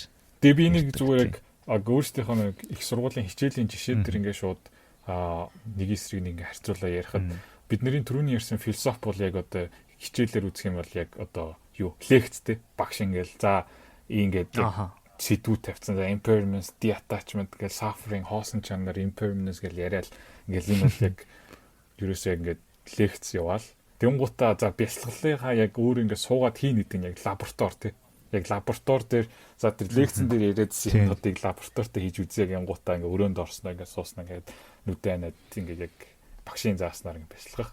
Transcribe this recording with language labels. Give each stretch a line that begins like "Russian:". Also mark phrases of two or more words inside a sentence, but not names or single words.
Mongolian: Тэгээ би нэг зүгээр яг өөрсдийнхөө нэг их сургуулийн хичээлийн жишээ дээр ингээд шууд нэг эсрэг нэг ингээд харьцуулаа ярихад бидний түрүүний ярьсан философи бол яг одоо хичээлээр үзэх юм бол яг одоо юу лекцтэй багш ингээл за ингээд сэдвүүд тавьсан. За
English: impermanence, detachment
Mongolian: гэл suffering, хоосон чанар, impermanence гэл яриад ингээл энэ бол яг ерөөсөө ингээд лекц яваал. Тэнгуутаа за бясалгалынхаа яг өөр ингээд суугаад хийн гэдэг нь яг лаборатори тий. Яг лаборатори дээр за тэр лекцэн дээр яриадсэн юмнуудыг лабораторитой хийж үзье гингуутаа ингээд өрөөнд орсноо ингээд сууснаа ингээд нүдэ анаад ингээд яг багшийн зааснаар ингээд бясалгах.